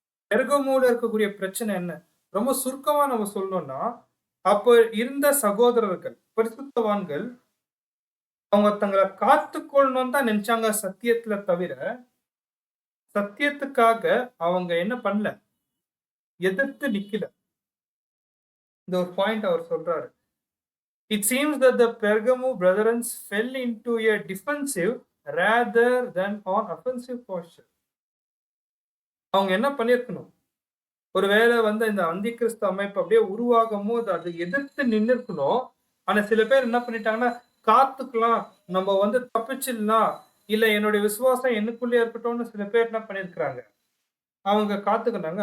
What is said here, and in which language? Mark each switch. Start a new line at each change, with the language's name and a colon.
Tamil: பெர்கமுல இருக்கக்கூடிய பிரச்சனை என்ன? ரொம்ப சுருக்கமா நம்ம சொல்லணும்னா அப்ப இருந்த சகோதரர்கள் பரிசுத்தவான்கள் அவங்க தங்களை காத்துக்கொள்ளணும் தான் நினைச்சாங்க சத்தியத்துல தவிர சத்தியத்துக்காக அவங்க என்ன பண்ணல, எதிர்த்து நிக்கல. இந்த ஒரு பாயிண்ட் அவர் சொல்றாரு.
English: It seems that the Pergamo brethren fell into a defensive rather than on offensive posture.
Tamil: அவங்க என்ன பண்ணிருக்கணும், ஒருவேளை வந்து இந்த அந்திகிறிஸ்து அமைப்பு அப்படியே உருவாகும் போது அதை எதிர்த்து நின்று இருக்கணும். ஆனா சில பேர் என்ன பண்ணிட்டாங்கன்னா காத்துக்கலாம், நம்ம வந்து தப்பிச்சிடலாம், இல்ல என்னுடைய விசுவாசம் எனக்குள்ளே இருக்கட்டும்னு சில பேர் என்ன பண்ணிருக்கிறாங்க, அவங்க காத்துக்கிறாங்க.